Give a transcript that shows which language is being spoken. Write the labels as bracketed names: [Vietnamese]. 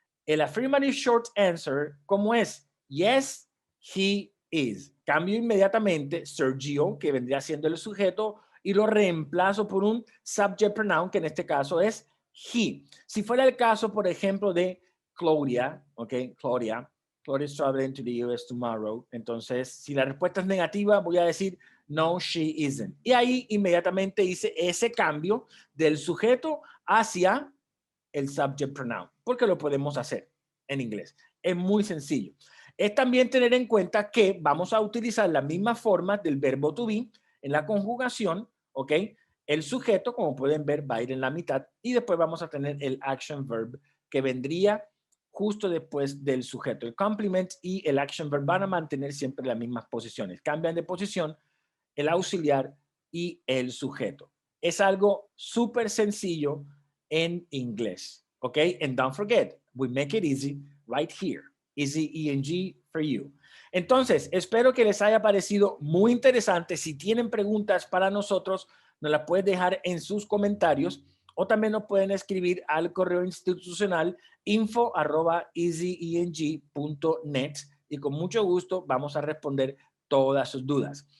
[English] El affirmative short answer, [Spanish] ¿cómo es? [English] Yes, he is. [Spanish] Cambio inmediatamente Sergio, que vendría siendo el sujeto, y lo reemplazo por un subject pronoun, que en este caso es he. Si fuera el caso, por ejemplo, de Claudia, ¿ok? [English] Claudia is traveling to the US tomorrow. [Spanish] Entonces, si la respuesta es negativa, voy a decir [English] no, she isn't. [Spanish] Y ahí inmediatamente hice ese cambio del sujeto hacia el subject pronoun, porque lo podemos hacer en inglés. Es muy sencillo. Es también tener en cuenta que vamos a utilizar la misma forma del verbo to be en la conjugación, ¿ok? El sujeto, como pueden ver, va a ir en la mitad y después vamos a tener el action verb que vendría justo después del sujeto. El complement y el action verb van a mantener siempre las mismas posiciones. Cambian de posición el auxiliar y el sujeto. Es algo súper sencillo en inglés, ¿ok? [English] And don't forget, we make it easy right here. Easy ENG for you. [Spanish] Entonces, espero que les haya parecido muy interesante. Si tienen preguntas para nosotros, nos las pueden dejar en sus comentarios o también nos pueden escribir al correo institucional info@easyeng.net y con mucho gusto vamos a responder todas sus dudas.